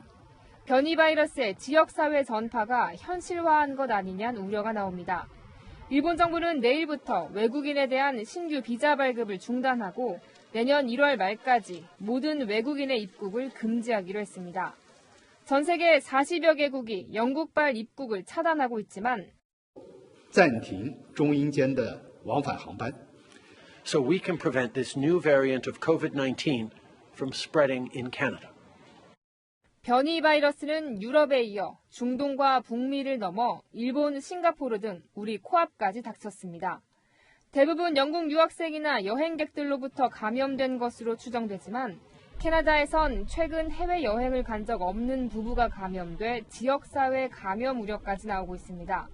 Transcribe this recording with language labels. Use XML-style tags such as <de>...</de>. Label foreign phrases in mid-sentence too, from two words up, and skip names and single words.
<ko>변이 바이러스의 지역사회 전파가 현실화한 것 아니냐는 우려가 나옵니다. 일본 정부는 내일부터 외국인에 대한 신규 비자 발급을 중단하고 내년 1월 말까지 모든 외국인의 입국을 금지하기로 했습니다. 전 세계 40여 개국이 영국발 입국을 차단하고 있지만</ko> <zh>暂停中英间的往返航班</zh> <en>So we can prevent this new variant of COVID-19 from spreading in Canada.</en> <ko>변이 바이러스는 유럽에 이어 중동과 북미를 넘어 일본, 싱가포르 등 우리 코앞까지 닥쳤습니다. 대부분 영국 유학생이나 여행객들로부터 감염된 것으로 추정되지만 캐나다에선 최근 해외여행을 간 적 없는 부부가 감염돼 지역사회 감염 우려까지 나오고 있습니다.</ko>